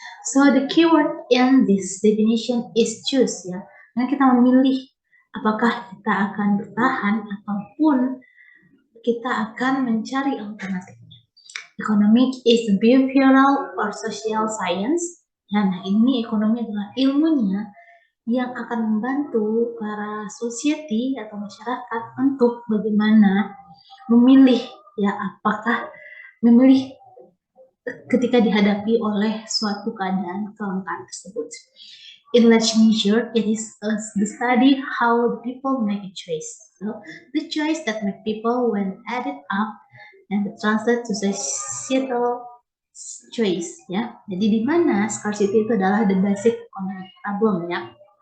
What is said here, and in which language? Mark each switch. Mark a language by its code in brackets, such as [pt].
[en] So the keyword in this definition is choose ya. [id] Nah, kita memilih apakah kita akan bertahan ataupun kita akan mencari alternatifnya. [en] Economic is a behavioral or social science. [id] Ya, nah ini ekonomi adalah ilmunya yang akan membantu para society atau masyarakat untuk bagaimana memilih ya, apakah memilih ketika dihadapi oleh suatu keadaan kelangkaan tersebut. [en] In large measure, it is the study how the people make a choice. So, the choice that make people when added up and translate to societal choice ya. [id] Jadi di mana scarcity itu adalah [en] the basic economic problem [id] ya.